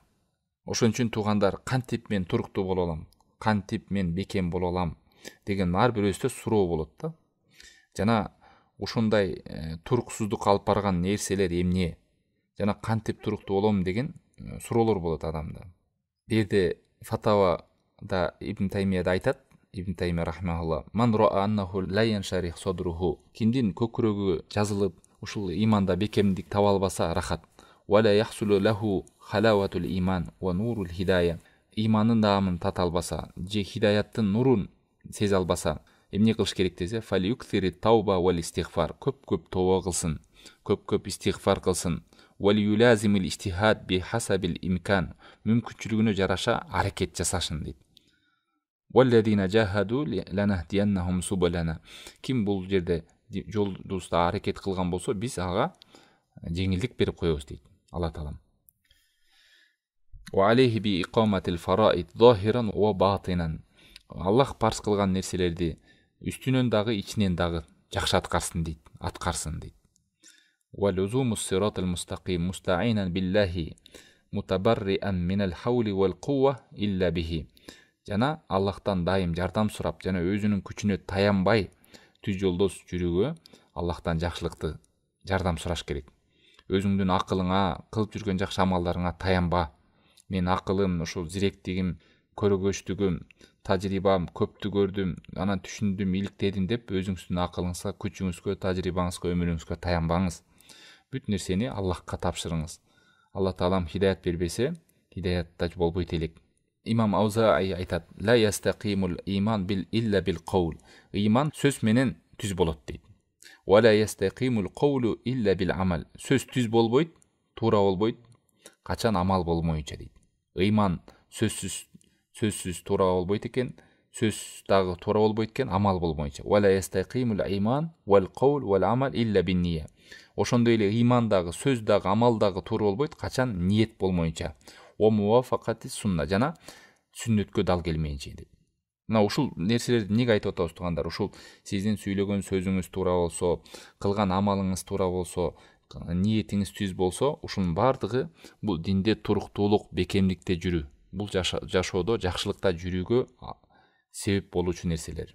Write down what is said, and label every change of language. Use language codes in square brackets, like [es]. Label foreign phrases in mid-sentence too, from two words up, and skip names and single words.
[ky] Ошон үчүн туугандар, кантип мен туруктуу боло алам, кантип мен бекем боло алам деген ар бирөөбүздө суроо болот да. Жана ушундай туруксуздук алып барган нерселер эмне? Жана кантип туруктуу болом деген суроолор болот адамда. Бирде фатавада Ибн Таймияда айтат, [ar] ابن تيمية رحمه الله: من رأى أنه لا ينشرح صدره." [ky] Кимдин көкүрөгү жазылып, ушул иманда бекемдик таба албаса рахат. [ar] ولا يحصل له حلاوة الإيمان ونور الهداية." [ky] Иманын даамын тата албаса, же хидаяттын нурун сезе албаса, эмне кылыш керек десе, [ar] "فليكثر التوبة والاستغفار." [ky] Көп тооба кылсын, көп истигфар кылсын. [ar] وليلازم الاجتهاد بحسب الإمكان." [ky] Мүмкүнчүлүгүнө жараша аракет жасашын дейт. [ar] "والذين جاهدوا لنهدينهم سبلنا." [ky] Ким бул жерде жолдубузда аракет кылган болсо, биз ага жеңилдик берип коебуз дейт Алла таалам. [ar] وعليه بإقامة الفرائض ظاهرا وباطنا." [ky] Аллах парз кылган нерселерди үстүнөн дагы, ичинен дагы жакшы аткарсын дейт. [ar] ولزوم الصراط المستقيم مستعينا بالله متبرئا من الحول والقوة إلا به." [ky] Жана Аллахтан дайым жардам сурап, жана өзүнүн күчүнө таянбай түз жолдос жүрүүгө Аллахтан жакшылыкты жардам сураш керек. Өзүңдүн акылыңа, кылып жүргөн жакшы амалдарыңа таянба. Мен акылым, ушул зиректигим көрөгөчтүгүм, тажрыйбам, көптү көрдүм, анан түшүндүм, иликтедим деп өзүңүздүн акылыңызга, күчүңүзгө, тажрыйбаңызга, өмүрүңүзгө таянбаңыз. Бүт нерсени Аллахка тапшырыңыз. Алла таалам хидayat бербесе, хидаятта болбойт элек. Имам Аузаи айтат: [ar] لا يستقيم الإيمان بل إلا بالقول." [ky] Иман сөз менен түз болот дейт. [ar] ولا يستقيم القول إلا بالعمل." [ky] Сөз түз болбойт, туура болбойт, качан амал болмоюнча дейт. Иман сөзсүз туура болбойт экен, сөз дагы туура болбойт экен, амал болмоюнча. [ar] ولا يستقيم الإيمان والقول والعمل إلا بالنية." [ky] Ошондой эле иман дагы, сөз дагы, амал дагы туура болбойт, качан ниет болмоюнча. [ar] أو موافقة السنة." [ky] Жана сүннөткө дал келмейинче дейт. Мына ушул нерселерди эмнеге айтып атабыз туугандар? Ушул сиздин сүйлөгөн сөзүңүз туура болсо, кылган амалыңыз туура болсо, ниетиңиз түз болсо, ушунун баардыгы бул динде туруктуулук, бекемдикте жүрүү, бул жашоодо жакшылыкта жүрүүгө себеп болуучу нерселер.